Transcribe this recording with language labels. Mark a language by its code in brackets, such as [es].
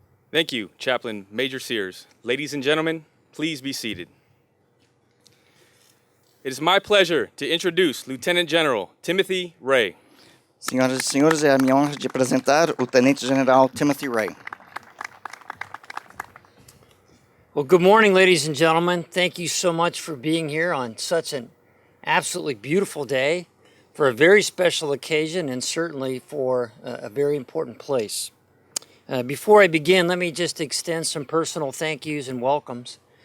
[en] Thank you, Chaplain Major Sears. Ladies and gentlemen, please be seated. It is my pleasure to introduce Lieutenant General Timothy Ray. [pt] Senhoras e senhores, é a minha honra de apresentar o Tenente General Timothy Ray. [en] Well, good morning, ladies and gentlemen. Thank you so much for being here on such an absolutely beautiful day for a very special occasion and certainly for a very important place. Before I begin, let me just extend some personal thank yous and welcomes.